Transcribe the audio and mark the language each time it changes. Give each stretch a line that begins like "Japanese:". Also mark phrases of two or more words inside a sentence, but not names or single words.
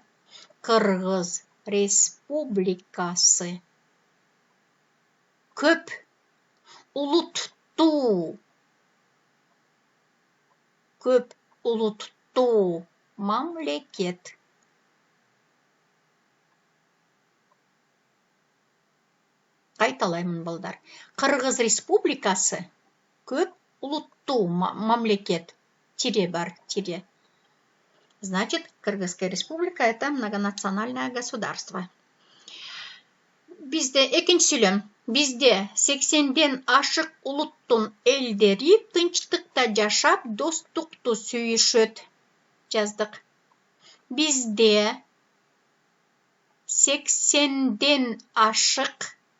Kyrgyz: Кыргыз республикасы көп улуттуу мамлекет. Кайталаймын балдар. Кыргыз республикасы көп улуттуу мамлекет. Тире бар, тире.
Russian: Значит, Кыргызская республика это многонациональное государство.
Kyrgyz: Bizde экинчи сүйлөм. Bizde 80ден ашык улуттун элдери тынчтыкта жашап, достукту сүйүшөт. Жаздык. Bizde 80ден ашык.